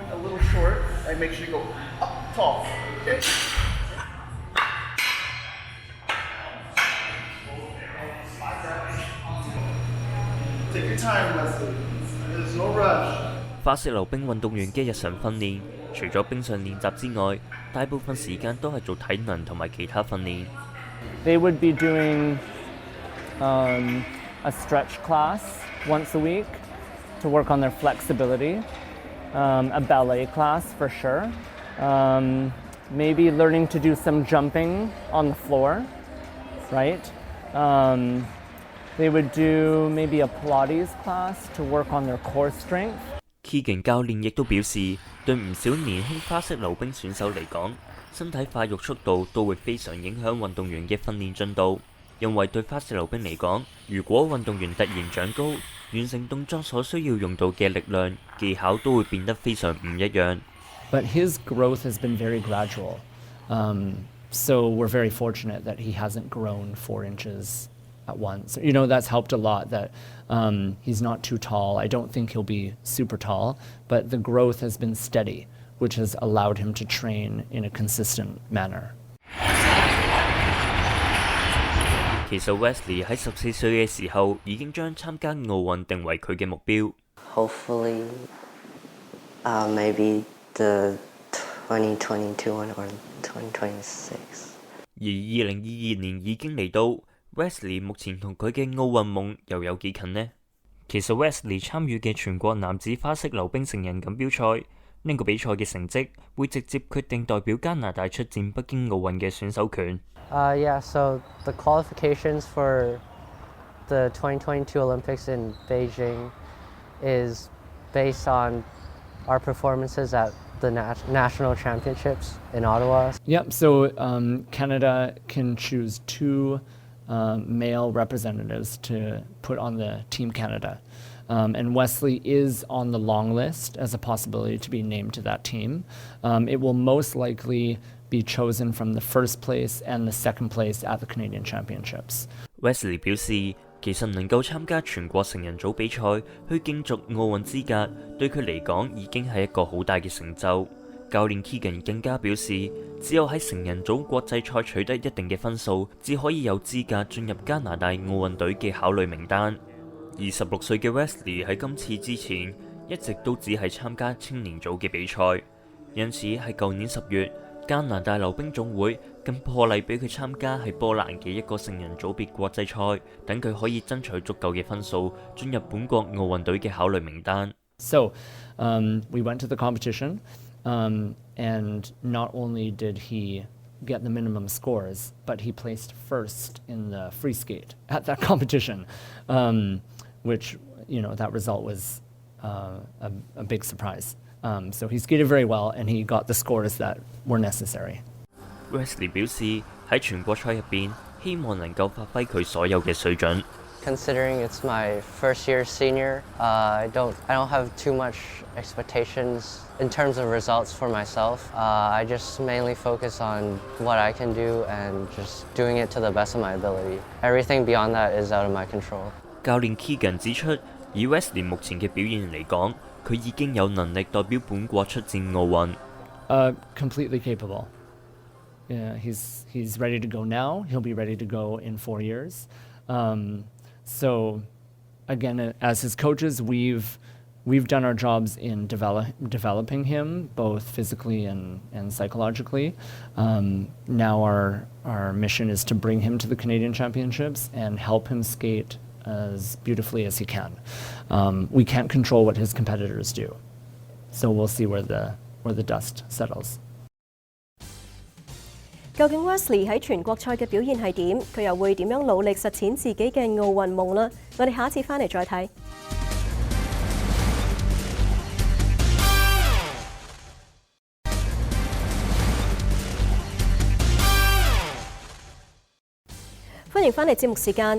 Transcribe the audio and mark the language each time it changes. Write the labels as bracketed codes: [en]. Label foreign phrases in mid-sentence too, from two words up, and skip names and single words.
[yue] 花式溜冰運動員嘅日常訓練，除咗冰上練習之外，大部分時間都係做體能同埋其他訓練。 [en] They would be doing a stretch class once a week to work on their flexibility, a ballet class for sure, maybe learning to do some jumping on the floor, right? They would do maybe a Pilates class to work on their core strength. [yue] Keegan 教練亦都表示，對唔少年輕花式溜冰選手嚟講，身體發育速度都會非常影響運動員嘅訓練進度。因為對花式溜冰嚟講，如果運動員突然長高，完成動作所需要用到嘅力量、技巧都會變得非常唔一樣。 [en] But his growth has been very gradual, so we're very fortunate that he hasn't grown 4 inches at once. You know, that's helped a lot that he's not too tall. I don't think he'll be super tall, but the growth has been steady, which has allowed him to train in a consistent manner. [yue] 其實 Wesley 喺14歲嘅時候已經將參加奧運定為佢嘅目標。 [en] Hopefully, maybe the 2022 one or 2026. [yue] 而2022年已經嚟到 ，Wesley 目前同佢嘅奧運夢又有幾近呢？其實 Wesley 參與嘅全國男子花式溜冰成人錦標賽，呢個比賽嘅成績會直接決定代表加拿大出戰北京奧運嘅選手權。 [en] Yeah, so the qualifications for the 2022 Olympics in Beijing is based on our performances at the national championships in Ottawa. Yep, so Canada can choose 2 male representatives to put on the Team Canada. And Wesley is on the long list as a possibility to be named to that team. It will most likely be chosen from the first place and the second place at the Canadian Championships. [yue] Wesley 表示，其實能夠參加全國成人組比賽去競逐奧運資格，對佢嚟講已經係一個好大嘅成就。教練 Keegan 更加表示，只有喺成人組國際賽取得一定嘅分數，至可以有資格進入加拿大奧運隊嘅考慮名單。26歲嘅 Wesley 喺今次之前一直都只係參加青年組嘅比賽，因此喺舊年10月，加拿大溜冰總會更破例俾佢參加係波蘭嘅一個成人組別國際賽，等佢可以爭取足夠嘅分數進入本國奧運隊嘅考慮名單。 [en] So, we went to the competition, and not only did he get the minimum scores, but he placed first in the free skate at that competition, which, that result was a big surprise. So he skated very well, and he got the scores that were necessary. Wesley 表示喺全國賽入邊，希望能夠發揮佢所有嘅水準。 Considering it's my first year senior, I don't have too much expectations in terms of results for myself. I just mainly focus on what I can do and just doing it to the best of my ability. Everything beyond that is out of my control. [yue] 教練 Keegan 指出，以 Wesley 目前嘅表現嚟講，佢已經有能力代表本國出戰奧運。 [en] Completely capable. Yeah, he's ready to go now. He'll be ready to go in 4 years. So, again, as his coaches, we've done our jobs in developing him both physically and psychologically. Now our mission is to bring him to the Canadian Championships and help him skate as beautifully as he can. We can't control what his competitors do, so we'll see where the dust settles. [yue] 究竟 Wesley 喺全國賽嘅表現係點？佢又會點樣努力實踐自己嘅奧運夢呢？我哋下一次翻嚟再睇。歡迎翻嚟節目時間。